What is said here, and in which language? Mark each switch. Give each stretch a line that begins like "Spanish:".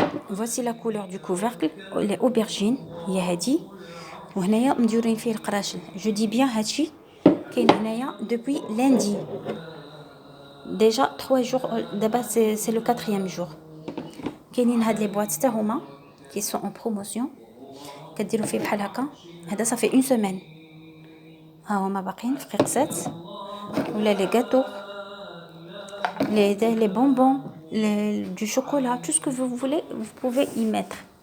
French: Voici la couleur du couvercle, les aubergines
Arabic: هي هادي، وهنايا مديورين فيه القراشل.
French: je dis bien
Arabic: هادشي كاين هنايا
French: depuis lundi déjà 3 jours. دابا c'est le 4e jour.
Arabic: كاينين هاد لي بواط حتى هما
French: qui sont en promotion،
Arabic: كديروا فيه بحال هكا.
French: هذا صافي une semaine.
Arabic: ها هما باقيين في قيقسات ولا
French: لي gâteaux, les bonbons, du chocolat, tout ce que vous voulez, vous pouvez y mettre.